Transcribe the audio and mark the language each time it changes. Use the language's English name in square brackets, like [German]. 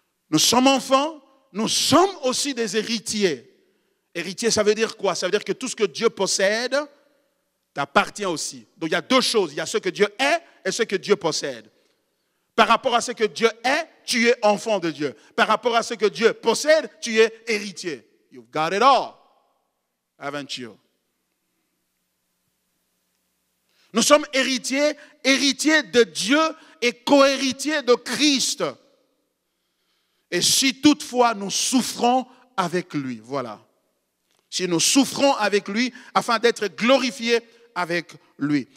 [French] Nous sommes enfants, nous sommes aussi des héritiers. Héritier, ça veut dire quoi? Ça veut dire que tout ce que Dieu possède t'appartient aussi. Donc il y a deux choses. Il y a ce que Dieu est et ce que Dieu possède. Par rapport à ce que Dieu est, tu es enfant de Dieu. Par rapport à ce que Dieu possède, tu es héritier. [English] You've got it all, haven't you? [French] Nous sommes héritiers de Dieu et co-héritiers de Christ. Et si toutefois nous souffrons avec lui, voilà. Si nous souffrons avec lui afin d'être glorifiés avec lui.